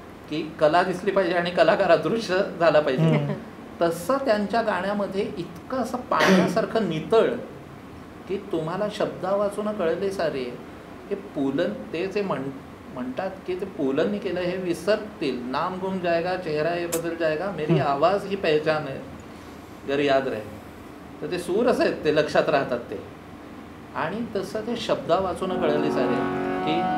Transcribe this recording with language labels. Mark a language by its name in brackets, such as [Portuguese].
[Marathi] की कला दिसली पाहिजे आणि कलाकार अदृश्य झाला पाहिजे. तसं त्यांच्या गाण्यामध्ये इतकं असं पाण्यासारखं नितळ की तुम्हाला शब्दा वाचून कळले सारे. हे पुलन ते जे म्हणतात की ते पुलंनी केलं हे विसरतील. [Hindi] नाम गुम जाएगा चेहरा हे बदल जाएगा, मेरी आवाज ही पहचान है जर याद रहे. [Marathi] तर ते सूर असे आहेत, ते लक्षात राहतात ते. आणि तसं ते शब्दा वाचून कळले सारे की